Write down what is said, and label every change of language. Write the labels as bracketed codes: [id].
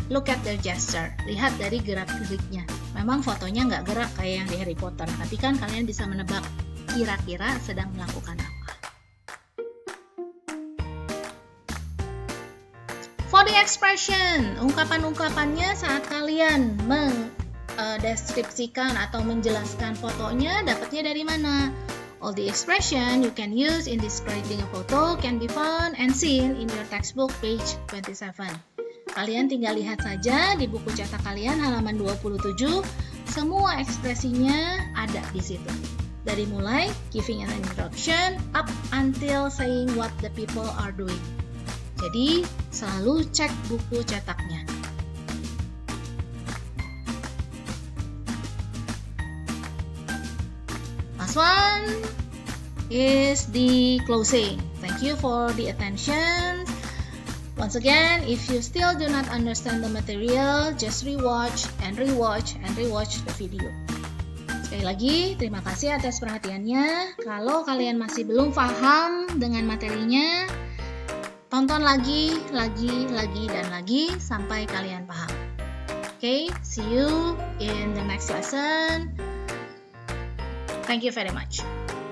[en] Look at their gesture. [id] Lihat dari gerak-geriknya. Memang fotonya nggak gerak kayak yang di Harry Potter, tapi kan kalian bisa menebak kira-kira sedang melakukan apa. [en] For the expression, [id] ungkapan-ungkapannya saat kalian mendeskripsikan atau menjelaskan fotonya dapatnya dari mana? [en] All the expression you can use in describing a photo can be found and seen in your textbook page 27. [id] Kalian tinggal lihat saja di buku cetak kalian halaman 27, semua ekspresinya ada di situ. Dari mulai [en] giving an introduction up until saying what the people are doing. [id] Jadi, selalu cek buku cetaknya. [en] Last one is the closing. Thank you for the attention. Once again, if you still do not understand the material, just rewatch the video. [id] Sekali lagi, terima kasih atas perhatiannya. Kalau kalian masih belum paham dengan materinya, tonton lagi, dan lagi sampai kalian paham. [en] Okay, see you in the next lesson. Thank you very much.